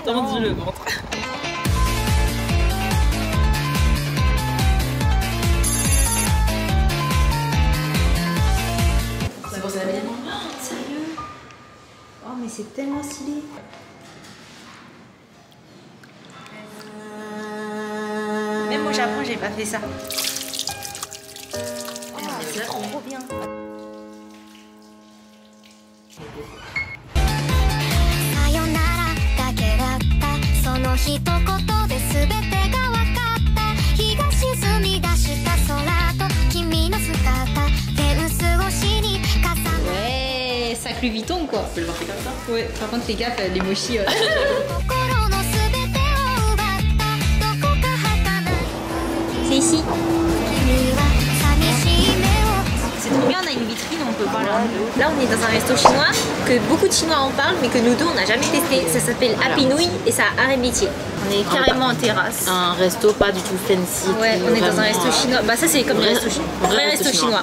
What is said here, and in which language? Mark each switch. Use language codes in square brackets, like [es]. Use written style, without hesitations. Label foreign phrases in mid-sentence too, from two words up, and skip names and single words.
[fr] Tendu le ventre. C'est pour ça la Sérieux? Oh, mais c'est tellement stylé. Même au Japon, j'ai pas fait ça. C'est trop bien. [ja] さよならだけだったその一言で全てが分かった日が沈み出した空と君の姿フェンス越しに重なる [fr] Ouais, sac Louis Vuitton quoi. Tu peux le marquer comme ça? Ouais, par contre, fais gaffe, les mochis. [ja] 心の全てを奪ったどこか儚い [fr] C'est ici. [ja] 君は寂しい目を [fr] C'est trop bien, on a une vitrine, on peut voir là. Là, on est dans un resto chinois que beaucoup de Chinois en parlent, mais que nous deux, on n'a jamais testé. Ça s'appelle Happy Nouille et ça a arrêt métier. On est carrément en terrasse. Un resto pas du tout fancy. Ouais, on est dans un vraiment, resto chinois. Bah, ça, c'est comme les vrai- restos chinois. vrai Vrai resto resto chinois.